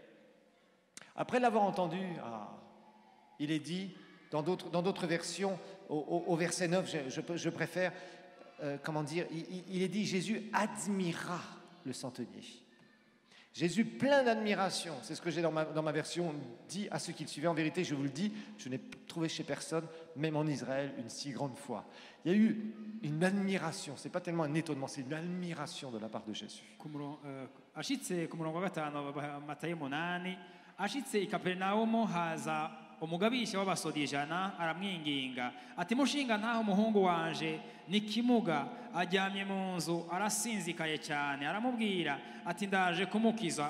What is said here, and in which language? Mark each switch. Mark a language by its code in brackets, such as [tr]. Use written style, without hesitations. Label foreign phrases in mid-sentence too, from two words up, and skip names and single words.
[fr] Après l'avoir entendu, il est dit, dans d'autres versions, au verset 9, je préfère, il est dit, Jésus admira le centenier. Jésus, plein d'admiration, c'est ce que j'ai dans ma version, dit à ceux qui le suivaient, en vérité, je vous le dis, je n'ai trouvé chez personne, même en Israël, une si grande foi. Il y a eu une admiration, c'est pas tellement un étonnement, c'est une admiration de la part de Jésus. [rn] ashitse ku murongo wa 5 matayo 8, ashitse i kaperinawumu haza umugabisha w'abasore ijana aramwinginga ati mushinga ntaho umuhungu wanje ni kimuga ajyamye mu nzu arasinzikaye cyane, aramubwira ati ndaje kumukiza.